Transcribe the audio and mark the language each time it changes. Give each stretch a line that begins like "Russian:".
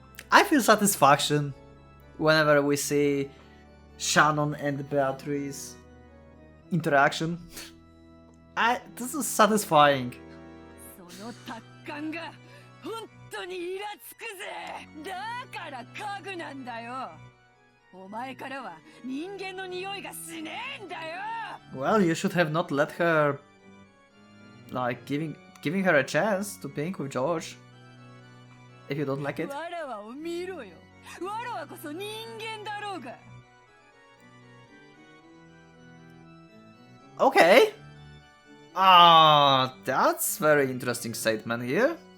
English: I feel satisfaction whenever we see Shannon and Beatrice interaction. This is satisfying.
Japanese: その達観が本当にイラつくぜ。だから家具なんだよ。お前からは人間の匂いがしねえんだよ。
English: Well, you should have not let her, like, giving her a chance to pink with George. If you don't like it.
Japanese: わらわを見ろよ。わらわこそ人間だろうが。
English: Okay. That's very interesting statement here.